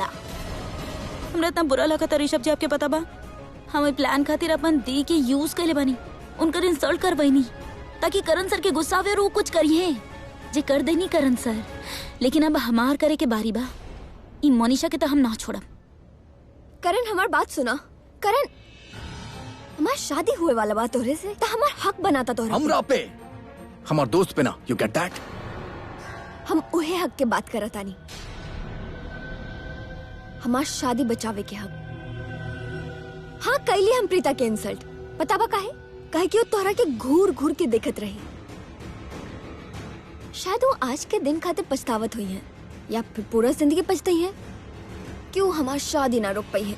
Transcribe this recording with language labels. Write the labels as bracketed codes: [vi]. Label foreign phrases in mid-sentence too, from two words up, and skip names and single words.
[bho] हमरा इतना बुरा लगा था ऋषभ जी, आपके पता बा हमें प्लान खातिर अपन दी के यूज कर ले बनी, उनकर इंसल्ट कर बनी ताकि करण सर के गुस्सा आवे और वो कुछ करिए जे कर देनी करण सर। लेकिन अब हमार करे के बारी बा, ई मोनिशा के तो हम ना छोड़ब। करण हमार बात सुना, करण हमार शादी हुए वाला बात तोहरे से तो हमार हक बनाता तोहरा हमरा पे, हमार दोस्त पे ना। [en] You get that? [bho] हम उहे हक के बात करत आनी, हमार शादी बचावे के हक। हाँ कैली हम प्रीता के इंसल्ट, पता बा काहे? काहे कि वो तोहरा के घूर घूर के देखत रही। शायद वो आज के दिन खातिर पछतावत हुई है या फिर पूरा जिंदगी पछताई है कि वो हमार शादी ना रोक पाई है।